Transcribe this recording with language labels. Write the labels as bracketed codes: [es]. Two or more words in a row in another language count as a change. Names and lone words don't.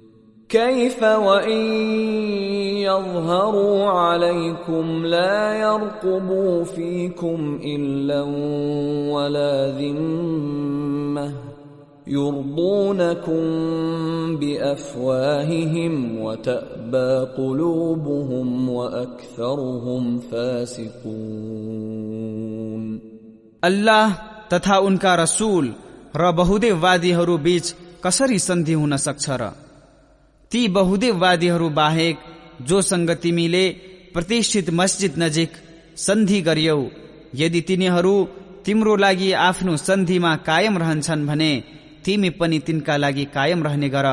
[ar] كيف وإن يظهروا عليكم لا يرقبوا فيكم إلا ولا ذمة يرضونكم بأفواههم وتأبى قلوبهم وأكثرهم فاسقون। [ne] अल्लाह तथा उनका रसूल र बहुदेववादीहरू बीच कसरी सन्धि हुन सक्छ र? ती बहुदेववादीहरू बाहेक जोसँग तिमीले प्रतिष्ठित मस्जिद नजिक सन्धि गरियौ, यदि तिनीहरू तिम्रो लागि आफ्नो सन्धिमा कायम रहन्छन् भने तिमी पनि तिनका लागि कायम रहने गर।